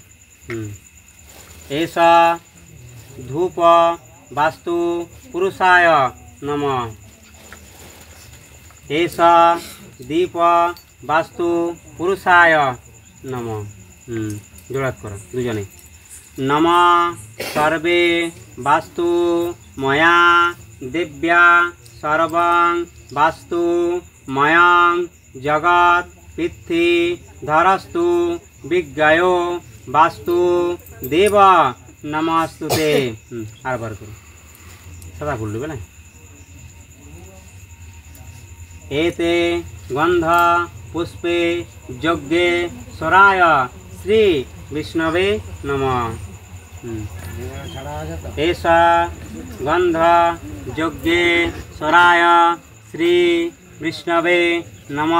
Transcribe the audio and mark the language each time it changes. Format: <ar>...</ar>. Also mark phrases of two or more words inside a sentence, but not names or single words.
<sa>এষ ধূপ বাস্তু পুরুষায় নম। এষ দীপ বাস্তু পুরুষায় নম।</sa> <bn>জোড়াত করো দুজনে।</bn> <sa>নম সর্বে বাস্তু ময়া दिव्या सर्वं वास्तु मयं जगत् पृथ्वी धरस्तु विज्ञायो वास्तु देव नमस्तुते।</sa> <bn>আর বার করো সদা ভুল দেবে না।</bn> <sa>एते गंध पुष्पे यज्ञे स्वराय श्री विष्णवे नमः। ऐसा गंध यज्ञे स्वराय श्री विष्णवे नमः।</sa>